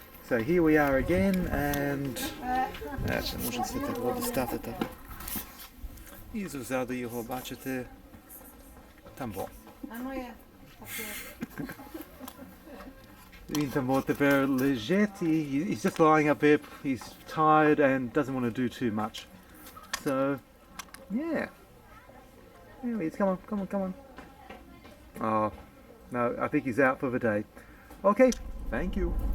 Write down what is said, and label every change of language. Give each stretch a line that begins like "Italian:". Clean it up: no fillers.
English: So here we are again, and
Ukrainian: ще можна так воду ставити. І ззаду його бачите там во. Він там тепер лежить,
English: he's just lying up there, he's tired and doesn't want to do too much. So, yeah. Anyway, come on. Oh, no, I think he's out for the day. Okay, thank you.